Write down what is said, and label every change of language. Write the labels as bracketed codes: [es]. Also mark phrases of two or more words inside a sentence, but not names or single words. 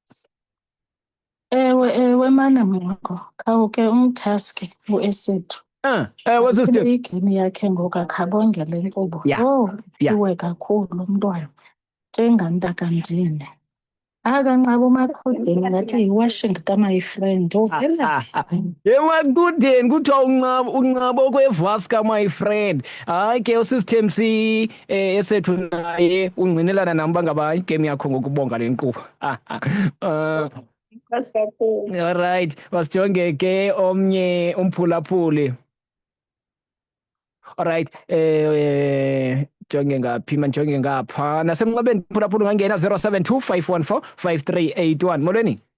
[xh] Ewe mana mwako khawuke umthaske uEsethu. Sister. Igame yakhe ngoku akhabongele inkqubo. Iwe kakhulu umntwana njengantakandini. Akanqaba uMaqudeni ngathi yi-washing ka- [en] my friend. [xh] EMaqudeni kuthiwa unqaba okwevasi ka- [en] my friend. [xh] Hayi ke usisithemsi esethu naye ungqinelana nam bangaba igame yakho ngokubonga le nkqubo. Alright, basijonge ke omnye umphulaphuli. Alright, jonge ngapha nasemnqabeni phulaphula ungangena 072 514 5381 molweni.